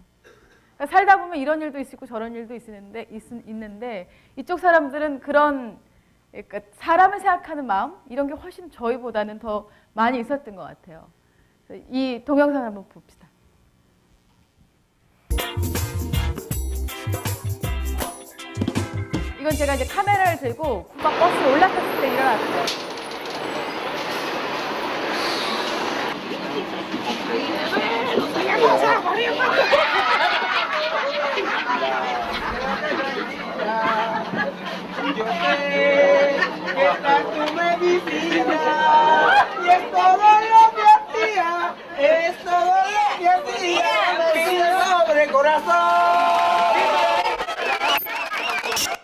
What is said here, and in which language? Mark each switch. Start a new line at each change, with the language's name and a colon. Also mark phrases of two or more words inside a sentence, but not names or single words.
Korean: 그러니까 살다 보면 이런 일도 있고 저런 일도 있는데 이쪽 사람들은 그런, 그러니까 사람을 생각하는 마음, 이런 게 훨씬 저희보다는 더 많이 있었던 것 같아요. 이 동영상 한번 봅시다. 이건 제가 이제 카메라를 들고 쿠바 버스에 올라탔을 때 일어났어요.
Spanish: Yo sé que esta es tu medicina y es todo lo que hacía, es todo lo que hacía, mi pobre corazón.